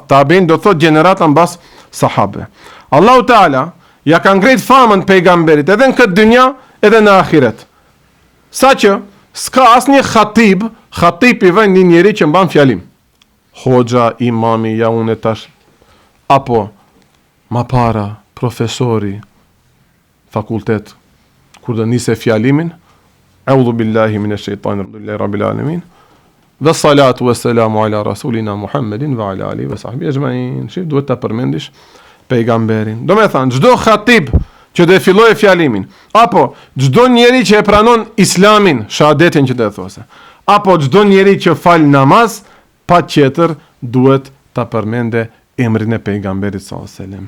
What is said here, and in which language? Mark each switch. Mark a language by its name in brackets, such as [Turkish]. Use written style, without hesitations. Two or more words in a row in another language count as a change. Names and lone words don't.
[Albanian] Tabi'in do thot gjenerata mbas sahabe. Allahu Teala ja ka ngrit famën pejgamberit edhe në këtë dynja edhe në ahiret. Saqë s'ka asnjë khatib I vjen një njeri që mban fjalim. Hoxha, imami, ja unë tash, apo ma para, profesori, fakultet, kur do nise fjalimin, [Arabic] أعوذ بالله من الشيطان رب العالمين. Dhe الصلاة والسلام على رسولنا محمد وعلى آله وصحبه أجمعين. [Albanian] Shif, duhet ta përmendish pejgamberin. Do me thënë, çdo khatib që do e fillojë fjalimin, apo çdo njeri që e pranon islamin, shahadetin që do e thosë, apo çdo njeri që fal namaz, patjetër duhet ta përmende emrin e pejgamberit [Arabic] صلى الله عليه وسلم.